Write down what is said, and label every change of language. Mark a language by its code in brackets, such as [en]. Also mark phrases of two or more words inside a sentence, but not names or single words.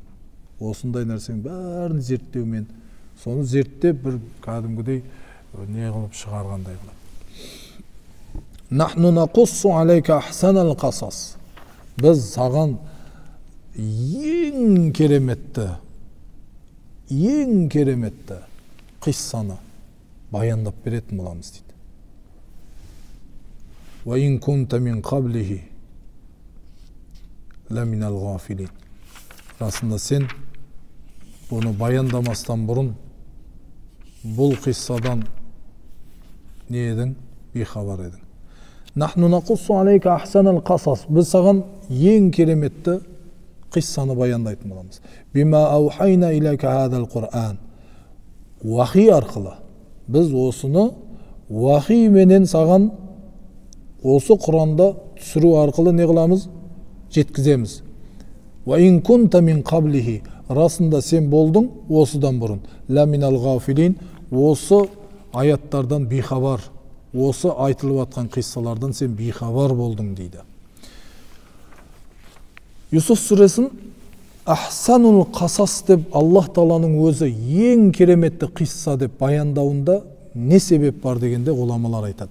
[kk] Осындай нәрсенің бәрін зерттеумен, соны зерттеп бір кәдімгідей не қылып шығарғандай қылып. [ar] نحن نقص عليك أحسن القصص. [kk] Біз саған ең кереметті қиссаны баяндап беретін боламыз дейді. [ar] وإن كنت من قبله لمن الغافلين. [kk] Расында сен бұны баяндамастан бұрын бұл қиссадан не едің? Бейхабар едің. [ar] نحن نقص عليك أحسن القصص. [kk] Біз саған ең кереметті қиссаны баяндайтын боламыз. [ar] بما أوحينا إليك هذا القرآن. [kk] Уахи арқылы. Біз осыны уахи менен саған осы Құр'анда түсіру арқылы не қыламыз? Жеткіземіз. [ar] وإن كنت من قبله. [kk] Расында сен болдың осыдан бұрын. [ar] لمن الغافلين. [kk] Осы аяттардан бейхабар. Осы айтылып атқан қиссалардан сен бейхабар болдың дейді. Юсуф сүресін [ar] أحسن القصص [kk] деп Аллах Тағаланың өзі ең кереметті қисса деп баяндауында не себеп бар дегенде ғұламалар айтады.